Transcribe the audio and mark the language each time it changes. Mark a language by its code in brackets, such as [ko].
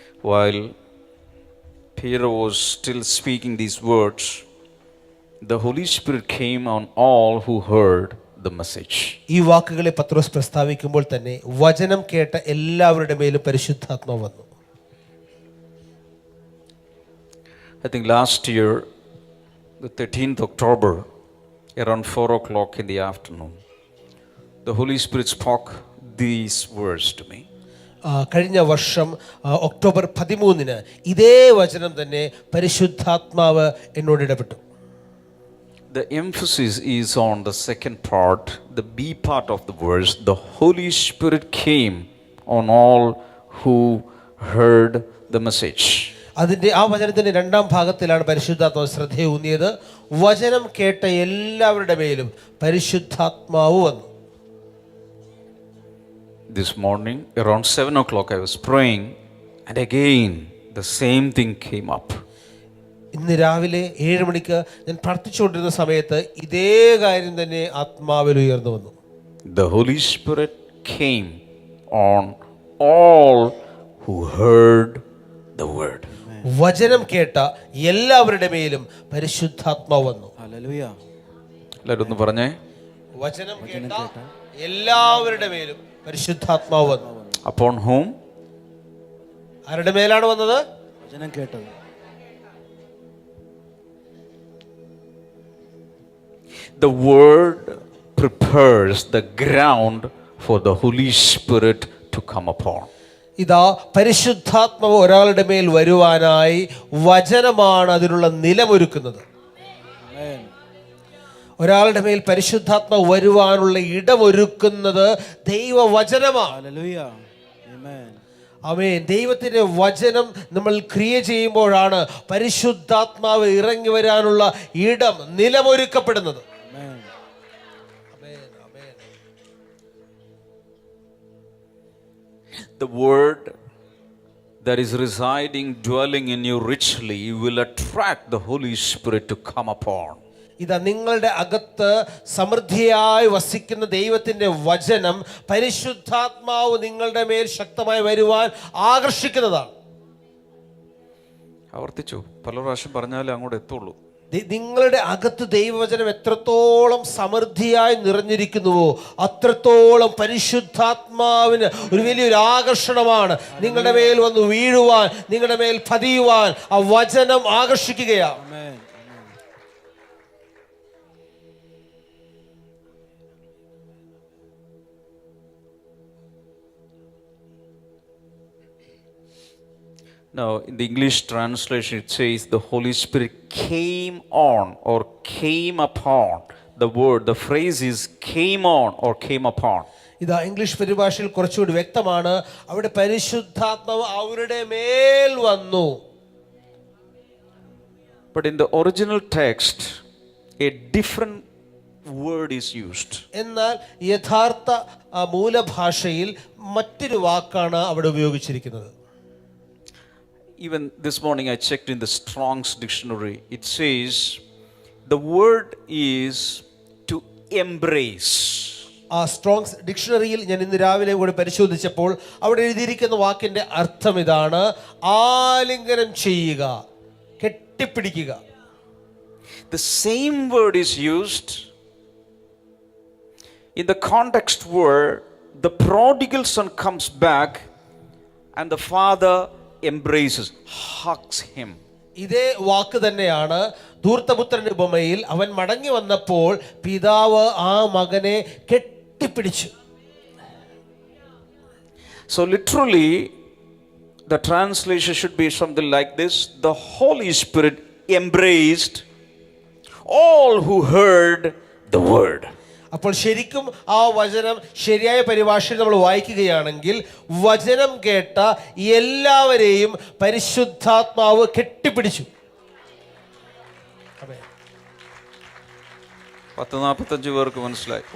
[en] While Peter was still speaking these words, the Holy Spirit came on all who heard the message. [ml] ഈ വാക്കുകളെ പത്രോസ് പ്രസ്താവിക്കുമ്പോൾ തന്നെ വചനം കേട്ട എല്ലാവരുടെ മേലും പരിശുദ്ധാത്മാവ് വന്നു. [en] I think last year, the 13th October, around 4 o'clock in the afternoon, the Holy Spirit spoke these words to me. [ml] കഴിഞ്ഞ വർഷം ഒക്ടോബർ 13-ന് ഇതേ വചനം തന്നെ പരിശുദ്ധാത്മാവ് എന്നോട് ഇടപെട്ടു. [en] The emphasis is on the second part, the B part of the verse. The Holy Spirit came on all who heard the message. [ml] അതിന്റെ ആ വചനത്തിന്റെ രണ്ടാം ഭാഗത്തിലാണ് പരിശുദ്ധാത്മാവ് ശ്രദ്ധയൂന്നിയത്. വചനം കേട്ട എല്ലാവരുടെ മേലും പരിശുദ്ധാത്മാവ് വന്നു. [en] This morning around 7 o'clock I was praying and again the same thing came up. [ml] ഇന്ന് രാവിലെ 7 മണിക്ക് ഞാൻ പ്രാർത്ഥിച്ചുകൊണ്ടിരുന്ന സമയത്ത് ഇതേ കാര്യം തന്നെ ആത്മാവിൽ ഉയർന്നു വന്നു. [en] The Holy Spirit came on all who heard the word. [ml] വചനം കേട്ട എല്ലാവരുടെ മേലും പരിശുദ്ധാത്മാവ് വന്നു. ഹല്ലേലൂയ. എല്ലാവരും ഒന്ന് പറഞ്ഞേ. വചനം കേട്ട എല്ലാവരുടെ മേലും പരിശുദ്ധാത്മാവ് വന്നു. [en] Upon whom? [ml] ആരുടെ മേലാണ് വന്നത്? വചനം കേട്ടത്. [en] The word prepares the ground for the Holy Spirit to come upon. [ml] ഇതാ പരിശുദ്ധാത്മാവ് ഒരാളുടെ മേൽ വരുവാനായി വചനമാണ് അതിനുള്ള നിലമൊരുക്കുന്നത്. ഒരാളുടെ മേൽ പരിശുദ്ധാത്മാവ് വരുവാനുള്ള ഇടമൊരുക്കുന്നത് ദൈവവചനമാണ്. ഹല്ലേലൂയ. ആമേൻ. ആമേൻ. ദൈവത്തിന്റെ വചനം നമ്മൾ ക്രിയ ചെയ്യുമ്പോഴാണ് പരിശുദ്ധാത്മാവ് ഇറങ്ങി വരാനുള്ള ഇടം നിലമൊരുക്കപ്പെടുന്നത്. ആമേൻ. [en] The word that is residing, dwelling in you richly will attract the Holy Spirit to come upon. [ml] ഇതാ നിങ്ങളുടെ അകത്ത് സമൃദ്ധിയായി വസിക്കുന്ന ദൈവത്തിന്റെ വചനം പരിശുദ്ധാത്മാവ് നിങ്ങളുടെ മേൽ ശക്തമായി വരുവാൻ ആകർഷിക്കുന്നതാണ്. ആവർത്തിച്ചു പല പ്രാവശ്യം പറഞ്ഞാലേ അങ്ങോട്ട് എത്തുള്ളൂ. നിങ്ങളുടെ അകത്ത് ദൈവവചനം എത്രത്തോളം സമൃദ്ധിയായി നിറഞ്ഞിരിക്കുന്നുവോ അത്രത്തോളം പരിശുദ്ധാത്മാവിന് ഒരു വലിയൊരു ആകർഷണമാണ് നിങ്ങളുടെ മേൽ വന്ന് വീഴുവാൻ, നിങ്ങളുടെ മേൽ പതിയുവാൻ ആ വചനം ആകർഷിക്കുകയാണ്. ആമേൻ. [en] Now, in the English translation, it says the Holy Spirit came on or came upon. The phrase is came on or came upon. [ml] ഇതാ ഇംഗ്ലീഷ് പരിഭാഷയിൽ കുറച്ചുകൂടി വ്യക്തമാണ്. അവിടെ പരിശുദ്ധാത്മാവ് അവരുടെ മേൽ വന്നു. [en] But in the original text, a different word is used. [ml] എന്നാൽ യഥാർത്ഥ മൂലഭാഷയിൽ മറ്റൊരു വാക്കാണ് അവിടെ ഉപയോഗിച്ചിരിക്കുന്നത്. [en] Even this morning I checked in the Strong's dictionary. It says the word is to embrace. [ml] ആ സ്ട്രോങ്സ് ഡിക്ഷണറിയിൽ ഞാൻ ഇന്ന് രാവിലെ കൂടി പരിശോധിച്ചപ്പോൾ അവിടെ എഴുതിയിരിക്കുന്ന വാക്കിന്റെ അർത്ഥം ഇതാണ്: ആലിംഗനം ചെയ്യുക, കെട്ടിപ്പിടിക്കുക. [en] The same word is used in the context where the prodigal son comes back and the father embraces, hugs him. [ml] ഇതേ വാക്ക് തന്നെയാണ് ധൂർത്തപുത്രന്റെ ഉപമയിൽ അവൻ മടങ്ങി വന്നപ്പോൾ പിതാവ് ആ മകനെ കെട്ടിപ്പിടിച്ചു. [en] So literally the translation should be something like this: the Holy Spirit embraced all who heard the word. [ml] അപ്പോൾ ശരിക്കും ആ വചനം ശരിയായ പരിഭാഷയിൽ നമ്മൾ വായിക്കുകയാണെങ്കിൽ വചനം കേട്ട എല്ലാവരെയും പരിശുദ്ധാത്മാവ് കെട്ടിപ്പിടിച്ചു. 10-45 പേർക്ക് മനസ്സിലായി.